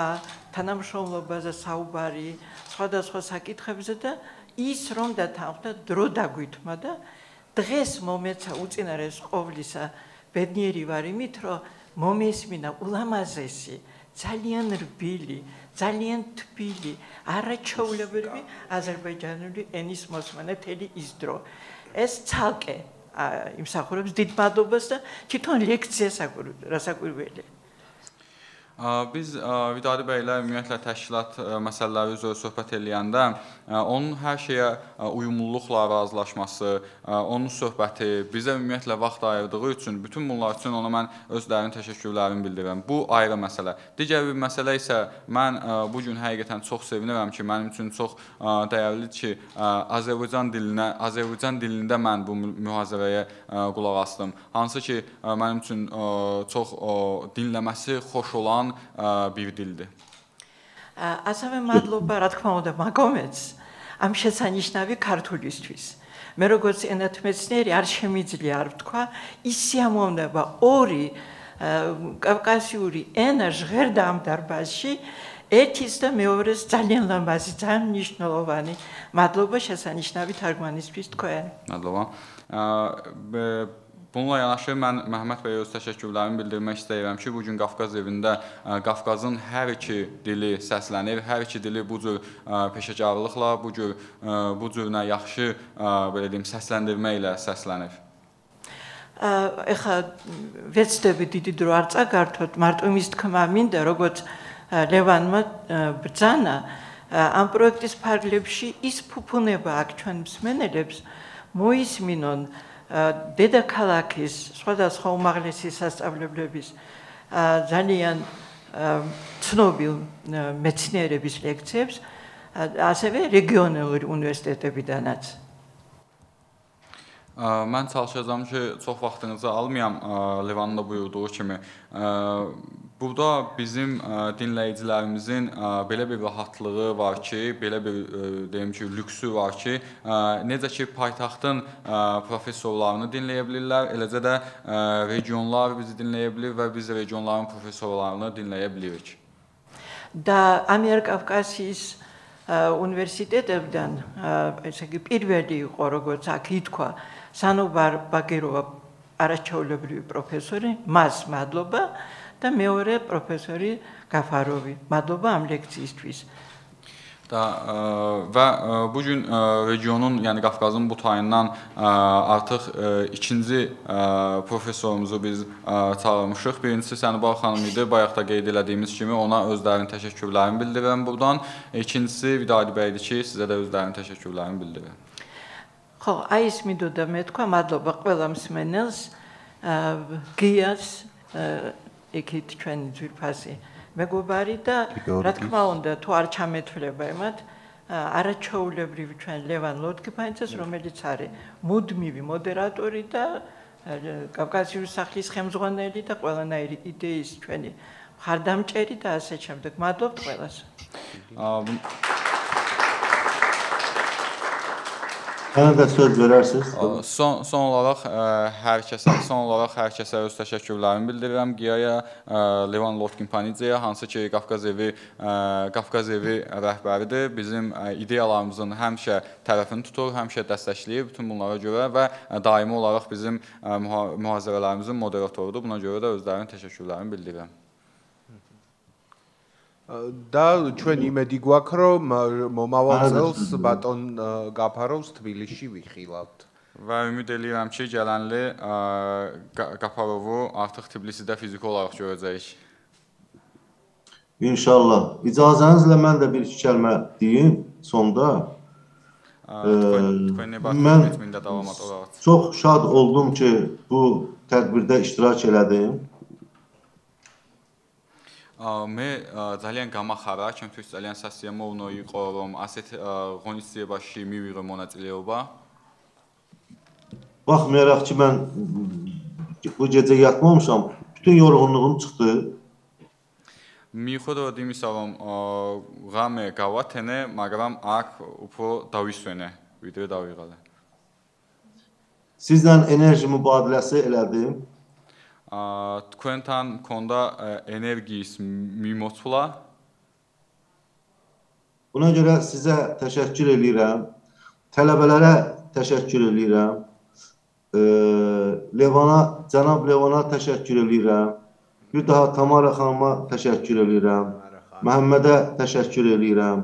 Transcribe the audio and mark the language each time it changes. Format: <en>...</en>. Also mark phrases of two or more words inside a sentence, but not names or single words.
<ka>თანამშრომლობაზე საუბარი, სხვადასხვა საკითხებზე და ის რომ დათანხმდა დრო დაგვითმა და დღეს მომეცა უწინარეს ყოვლისა ბედნიერი ვარ იმით, რომ მომესმინა ულამაზესი, ძალიან რბილი, ძალიან თბილი, არაჩვეულებრივი აზერბაიჯანული ენის მოსმენა მთელი ის დრო. ეს ცალკე იმსახურებს დიდ მადლობას და თვითონ ლექციას რასაკვირველია.</ka> <az>Biz Vidadi bəylə ümumiyyətlə təşkilat məsələləri üzrə söhbət eləyəndə onun hər şeyə uyumluluqla razılaşması, onun söhbəti, bizə ümumiyyətlə vaxt ayırdığı üçün bütün bunlar üçün ona mən özlərinin təşəkkürlərimi bildirirəm. Bu ayrı məsələ. Digər bir məsələ isə mən bu gün həqiqətən çox sevinirəm ki, mənim üçün çox dəyərlidir ki, Azərbaycan dilində mən bu mühazirəyə qulaq asdım. Hansı ki, mənim üçün çox dinləməsi xoş olan bir dildir.</az> <ka>ასევე მადლობა, რა თქმა უნდა, მაგომეც ამ შესანიშნავი ქართულისთვის. მე როგორც ენათმეცნიერი არ შემიძლია არ ვთქვა, ის სიამოვნება ორი კავკასიური ენა ჟღერდა ამ დარბაზში, ერთის და მეორეს ძალიან ლამაზი, ძალიან მნიშვნელოვანი. მადლობა შესანიშნავი თარგმანისთვის თქვენ. მადლობა.</ka> <az>Bununla yanaşı mən Məhəmməd bəyə öz təşəkkürlərimi bildirmək istəyirəm ki, bugün Qafqaz evində Qafqazın hər iki dili səslənir, hər iki dili bu cür peşəkarlıqla, bu cürünə yaxşı belə deyim, səsləndirməklə səslənir.</az> <ka>ეხა ვეცდები დიდი დრო არ წაგართოთ, მარტო იმის თქმა მინდა, როგორც ლევანმა ბრძანა ამ პროექტის ფარგლებში ის ფუფუნება აქ ჩვენ მსმენელებს მოისმინონ დედაქალაქის სხვადასხვა უმაღლესი სასწავლებლების ძალიან ცნობილ მეცნიერების ლექციებს, ასევე რეგიონალური უნივერსიტეტებიდანაც.</ka> <az>Mən çalışacağam ki, çox vaxtınızı almayam Levanın da buyurduğu kimi. Burada bizim dinləyicilərimizin belə bir rahatlığı var ki, belə bir deyim ki, lüksü var ki, necə ki paytaxtın professorlarını dinləyə bilirlər, eləcə də regionlar bizi dinləyə bilir və biz regionların professorlarını dinləyə bilirik.</az> <ka>და ამიერკავკასიის უნივერსიტეტებიდან ესე იგი პირველი იყო, როგორც აქ ითქვა, სანობარ ბაგეროვა არაჩვეულებრივი პროფესორი, მას მადლობა და მეორე პროფესორი გაფაროვი. მადლობა ამ ლექციისთვის.</ka> <az>Və bugün regionun, yəni Qafqazın bu tayından artıq ikinci professorumuzu biz çağırmışıq. Birincisi Sənubal xanım idi, bayaq da qeyd elədiyimiz kimi ona özlərinin təşəkkürlərimi bildirirəm buradan. İkincisi Vidadi bəydir ki, sizə də özlərinin təşəkkürlərimi bildirirəm.</az> <ka>ხო, აი ეს მინდოდა მე თქვა, მადლობა ყველა მსმენელს, გიას, იქით ჩვენი ძვირფასი მეგობარი და რა თქმა უნდა, თუ არ ჩამეთვლება ემათ, არაჩვეულებრივი ჩვენ ლევან ლოდგიფანიძეს, რომელიც არის მუდმივი მოდერატორი და კავკასიური სახლის ხელმძღვანელი და ყველანაირი იდეის ჩვენი მხარდამჭერი და ასე შემდეგ. მადლობთ ყველას.</ka> <az>Bana da söz verərsiniz. Son olaraq hər kəsə öz təşəkkürlərimi bildirirəm. Giyaya, Levan Lotkin-Panidzeyə, hansı ki Qafqaz evi rəhbəridir. Bizim ideyalarımızın həmişə tərəfini tutur, həmişə dəstəkləyir bütün bunlara görə və daimi olaraq bizim mühazirələrimizin moderatorudur. Buna görə də özlərinin təşəkkürlərimi bildirirəm.</az> <ka>და ჩვენ იმედი გვაქვს რომ მომავალ წელს ბატონ გაფაროვს თბილისში ვიხილავთ.</ka> <az>Və ümid edirəm ki, gələnli Qafarovu artıq Tbilisidə fiziki olaraq görəcəyik. İnşallah. İcazənizlə mən də bir iki kəlmə deyim sonda. Mən çox şad oldum ki, bu tədbirdə iştirak elədim.</az> <ka>მე ძალიან გამახარა ჩემ თვითონ ძალიან სასიამოვნო იყო რომ ასეთ ღონისძიებაში მივიღე მონაწილეობა.</ka> <az>Baxmayaraq ki mən bu gecə yatmamışam, bütün yorğunluğum çıxdı.</az> <ka>მიუხედავად იმისა რომ ღამე გავათენე, მაგრამ აქ უფრო დავისვენე, ვიდრე დავიღალე.</ka> <az>Sizlə enerji mübadiləsi elədim.</az> <ka>თქვენთან მქონდა ენერგიის მიმოცვლა.</ka> <az>Buna görə sizə təşəkkür edirəm. Tələbələrə təşəkkür edirəm. Cənab Levana təşəkkür edirəm. Bir daha Tamara xanıma təşəkkür edirəm. Məhəmmədə təşəkkür edirəm.</az>